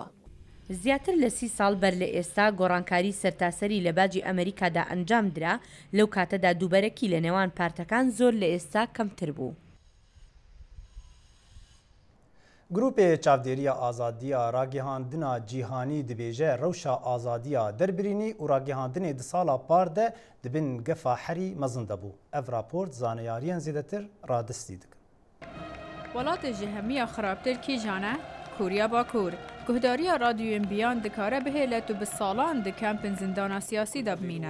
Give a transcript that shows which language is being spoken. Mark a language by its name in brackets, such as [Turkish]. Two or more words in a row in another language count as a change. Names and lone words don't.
[Central Kurdish] زیاتر لە 30 ساڵ بەر لە ئێستا گۆڕانکاری سەرتاسەری لە باجی ئەمریکادا ئەنجام درا لەو کاتەدا دووبەرەکی لە نێوان پارتەکان زۆر لە ئێستا کەمتر بوو. [Kurdish] گروپ چاودێریە ئازادیە ڕاگەیاندنا جیهانی دەبێژە ڕەوشە ئازادیە دەربرینی و ڕاگەیاندنێ di sala par de dibin gefa herî mezin debû. Ev raport zaneyariyan zêdetir radistî dikin. Welatê ji hemiya xirabtir kîjan e? Kuriya Bakur. Guhdariya radyoyên biyan dikare bihêlet û bi salan di kempên zindana siyasî de bimîne.